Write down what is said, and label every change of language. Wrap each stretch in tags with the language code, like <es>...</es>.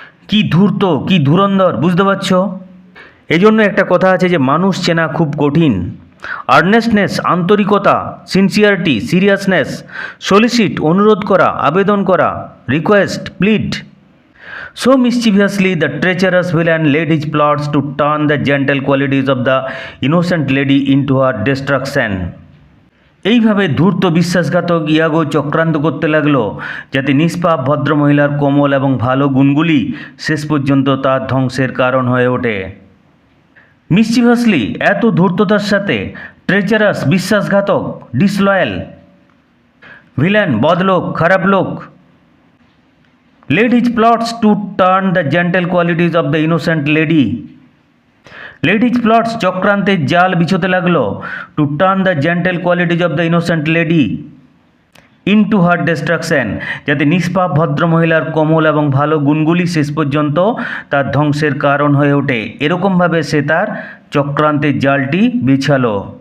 <bn>কি ধূর্ত, কি ধুরন্ধর, বুঝতে পারছো? এই জন্য একটা কথা আছে যে মানুষ চেনা খুব কঠিন। আর্নেস্টনেস, আন্তরিকতা, সিনসিয়ারিটি, সিরিয়াসনেস, সলিসিট, অনুরোধ করা, আবেদন করা, request, plead.</bn> <en>So mischievously the treacherous villain laid his plots to turn the gentle qualities of the innocent lady into her destruction.</en> <bn>এইভাবে ধূর্ত বিশ্বাসঘাতক ইয়াগো চক্রান্ত করতে লাগলো যাতে নিষ্পাপ ভদ্রমহিলার কোমল এবং ভালো গুণগুলি শেষ পর্যন্ত তার ধ্বংসের কারণ হয়ে ওঠে। মিসচিভাসলি, এত ধূর্ততার সাথে, ট্রেচারাস, বিশ্বাসঘাতক, ডিসলয়াল, ভিলেন, বদলোক, খারাপ লোক,</bn> <en>laid his plots to turn the gentle qualities of the innocent lady. Laid his plots,</en> <bn>চক্রান্তের জাল বিছোতে লাগলো</bn> <en>to turn the gentle qualities of the innocent lady into her destruction,</en> <bn>যাতে নিষ্পাপ ভদ্রমহিলার কোমল এবং ভালো গুণগুলি শেষ পর্যন্ত তার ধ্বংসের কারণ হয়ে ওঠে। এরকমভাবে সে তার চক্রান্তের জালটি বিছালো।</bn>